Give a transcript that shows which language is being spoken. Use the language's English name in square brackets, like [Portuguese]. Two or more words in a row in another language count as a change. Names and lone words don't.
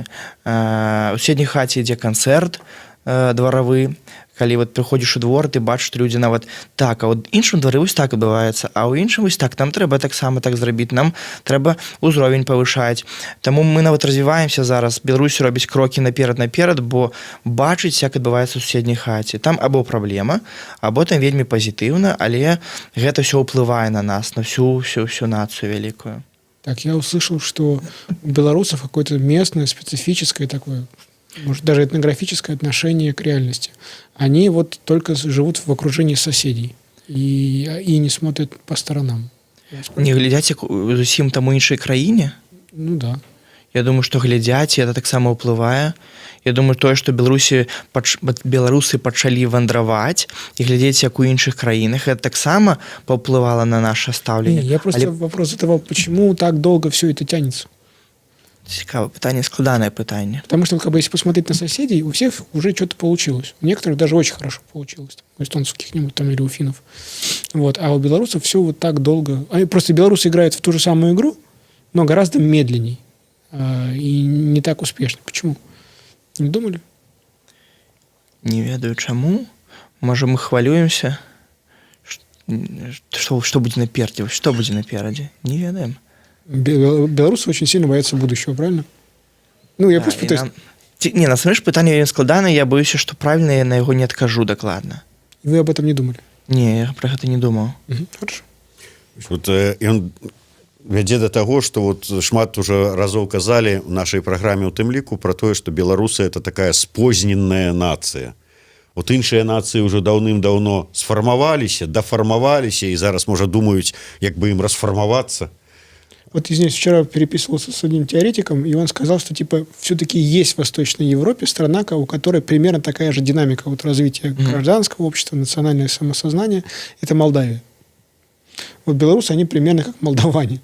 [Belarusian] У суседняй хаце ідзе канцэрт дваравы, калі вот прыходзіш у двор, ты бачыш, што людзі нават так, а вот іншым двары вось так адбываецца, а ў іншым вось так, нам трэба таксама так зрабіць, нам трэба ўзровень павышаць. Таму мы нават развіваемся зараз, Беларусь робіць крокі наперад, бо бачыць, як адбываецца ў суседняй хаце. Там або праблема, або там вельмі пазітыўна, але гэта ўсё ўплывае на нас, [Russian] на всю нацию великую. Так, я услышал, что у белорусов какое-то местное, специфическое такое, может, даже этнографическое отношение к реальности. Они вот только живут в окружении соседей и не смотрят по сторонам. [Belarusian] Не глядяць, як зусім там у іншай краіне? [Russian] Ну да. [Belarusian] Я думаю, што глядзяць, і гэта таксама ўплывае. Я думаю, тое, што беларусы пачалі вандраваць і глядзець, як у іншых краінах, гэта таксама паўплывала на наше стаўленне. [Russian] Я просто вопрос задавал, почему так долго все это тянется? [Belarusian] Цікавае пытанне, складанае пытанне. [Russian] Потому что, как бы, если посмотреть на соседей, у всех уже что-то получилось. У некоторых даже очень хорошо получилось. У эстонцев каких-нибудь там или у финнов. Вот. А у белорусов все вот так долго. Просто белорусы играют в ту же самую игру, но гораздо медленней. И не так успешно. Почему? Не думали? [Belarusian] Не ведаю, чаму. Можа, мы хвалюемся? Што будзе наперадзе? Што будзе наперадзе? Не ведаем. [Russian] Белорусы очень сильно боятся будущего, правильно? Ну, я просто пытаюсь... [Belarusian] Не, насамрэч пытанне вельмі складанае, я боюся, што правільна я на яго не адкажу дакладна. [Russian] Вы об этом не думали? [Belarusian] Не, я пра гэта не думаў. [Russian] Хорошо. [Belarusian] Вот ён вядзе да таго, што вот шмат уже разоў казалі ў нашай праграме ў тым ліку пра тое, што беларусы [Russian] это такая [Belarusian] спозненная нацыя. Вот іншыя нацыі ўжо даўным-даўно сфармаваліся, дафармаваліся і зараз, можа, думаюць, як бы ім расфармавацца. [Russian] Вот, извиняюсь, вчера переписывался с одним теоретиком, и он сказал, что, типа, все-таки есть в Восточной Европе страна, у которой примерно такая же динамика вот развития гражданского общества, национальное самосознание. Это Молдавия. Вот белорусы, они примерно как молдаване.